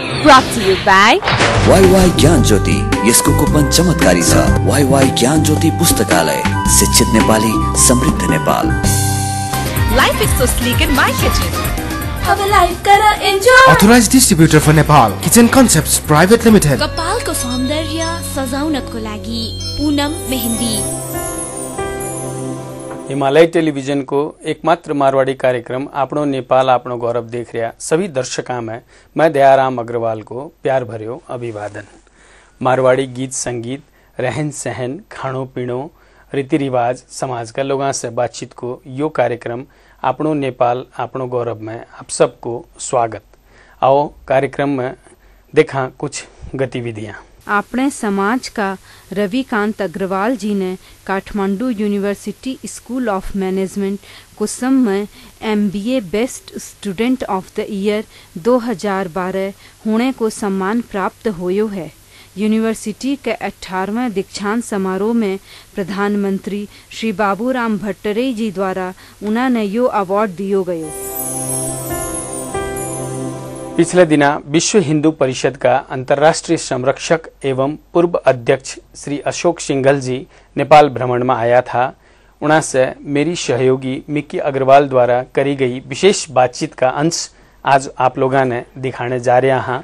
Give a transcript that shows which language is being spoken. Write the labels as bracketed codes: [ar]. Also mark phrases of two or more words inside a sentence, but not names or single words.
[en] brought to you by [ne] YY ज्ञान ज्योति। यसको कुपन चमत्कारी छ। YY ज्ञान ज्योति पुस्तकालय, शिक्षित नेपाली, समृद्ध नेपाल। [en] Life is so sleek in my kitchen. [ne] अब लाइफ करा एन्जॉय। [en] Authorized distributor for Nepal, Kitchen Concepts Private Limited। [ne] कपालको सौन्दर्य सजाउनको लागि पूनम मेहंदी। [mwr] हिमालय टेलीविजन को एकमात्र मारवाड़ी कार्यक्रम आपनो नेपाल आपनो गौरव देख रहा सभी दर्शकों में मैं दयाराम अग्रवाल को प्यार भर्यो अभिवादन। मारवाड़ी गीत संगीत, रहन सहन, खाणो पीणो, रीति रिवाज, समाज का लोगों से बातचीत को यो कार्यक्रम आपनो नेपाल आपनो गौरव में आप सबको स्वागत। आओ कार्यक्रम में देखा कुछ गतिविधियां। अपने समाज का रविकांत अग्रवाल जी ने काठमांडू यूनिवर्सिटी स्कूल ऑफ मैनेजमेंट कुसम में MBA [en] Best Student of the Year [mwr] 2012 होने को सम्मान प्राप्त होयो है। यूनिवर्सिटी के 18वें दीक्षांत समारोह में प्रधानमंत्री श्री बाबूराम भट्टराई जी द्वारा उन्हें यो अवार्ड दियो गयो। पिछले दिना विश्व हिंदू परिषद का अंतर्राष्ट्रीय संरक्षक एवं पूर्व अध्यक्ष श्री अशोक सिंघल जी नेपाल भ्रमण में आया था। उन्हां से मेरी सहयोगी मिक्की अग्रवाल द्वारा करी गई विशेष बातचीत का अंश आज आप लोगों ने दिखाने जा रहे हैं।